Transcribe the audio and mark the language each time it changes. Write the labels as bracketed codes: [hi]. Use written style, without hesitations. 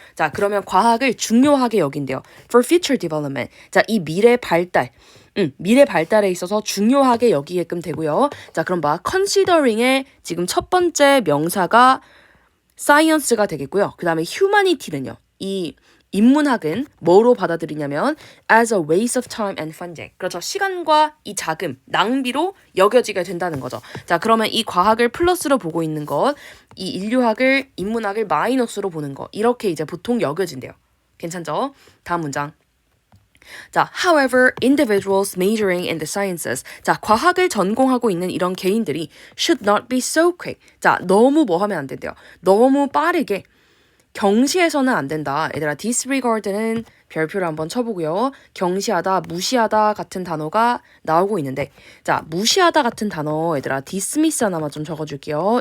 [ko] 자, 그러면 과학을 중요하게 여긴대요. [en] For future development. [ko] 자, 이 미래 발달에 있어서 중요하게 여기게끔 되고요. 자, 그럼 considering의 지금 첫 번째 명사가 science가 되겠고요. 그 다음에 humanity는요. 이 인문학은 뭐로 받아들이냐면 [en] as a waste of time and funding. [ko] 그렇죠. 시간과 이 자금, 낭비로 여겨지게 된다는 거죠. 자, 그러면 이 과학을 플러스로 보고 있는 것, 이 인류학을, 인문학을 마이너스로 보는 것. 이렇게 이제 보통 여겨진대요. 괜찮죠? 다음 문장. [en] 자, however, individuals majoring in the sciences. [ko] 자, 과학을 전공하고 있는 이런 개인들이 [en] should not be so quick. [ko] 자, 너무 뭐 하면 안 된대요. 너무 빠르게 경시해서는 안 된다. 얘들아, disregard는 별표를 한번 쳐보고요. 경시하다, 무시하다 같은 단어가 나오고 있는데 자, 무시하다 같은 단어 얘들아, dismiss 하나만 좀 적어줄게요.